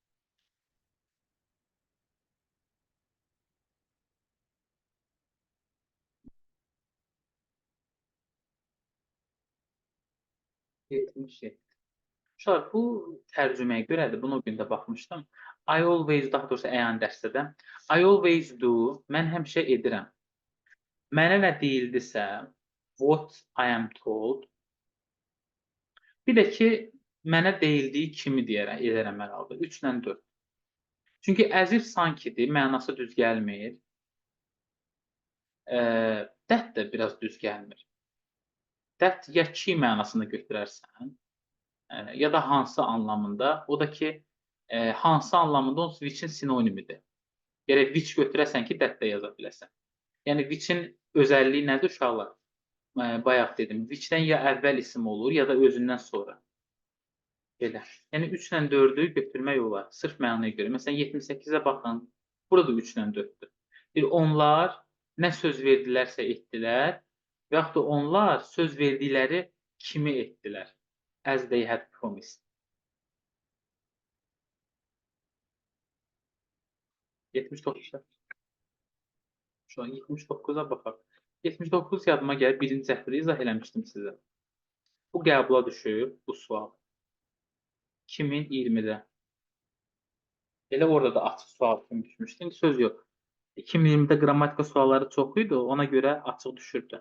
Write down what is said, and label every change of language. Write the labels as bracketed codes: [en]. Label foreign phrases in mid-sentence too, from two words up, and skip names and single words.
[az] Uşaqlar, bu tərcüməyə görədir. Bunu o gün də baxmışdım. [en] I always, [az] daha doğrusu əyan dərsdə [en] I always do, [az] mən həmişə edirəm. Mənə nə deyildisə, [en] what I am told. [az] Bir də ki, mənə deyildiyi kimi deyərəm, edərəm hər halda. 3 ilə 4. Çünki [en] as if [az] sankidir, mənası düz gəlmir. That də biraz düz gəlmir. That ya ki mənasını götürərsən, ya da hansı anlamında. O da ki, hansı anlamında onsuz which-in sinonimidir. Gərək which götürəsən ki, that də yaza biləsən. Yəni which-in özəlliyi nədir uşaqlar? Bayaq dedim, which-dən ya əvvəl isim olur, ya da özündən sonra. Belə. Yəni 3 ilə 4-ü götürmək olar, sırf mənaya görə. Məsələn, 78-ə baxın, burada da 3 ilə 4-dür. Onlar nə söz verdilərsə etdilər və yaxud da onlar söz verdikləri kimi etdilər. [en] As they had promised. 79-da. [az] Şu an 79-a baxaq. 79 yadıma gəlir, birinci cəhddə izah eləmişdim sizə. Bu qəbula düşür, bu sual. 2020-də. Elə orada da açıq sual kimi düşmüşdü. İndi söz yox. 2020-də qrammatika sualları çox idi, ona görə açıq düşürdü.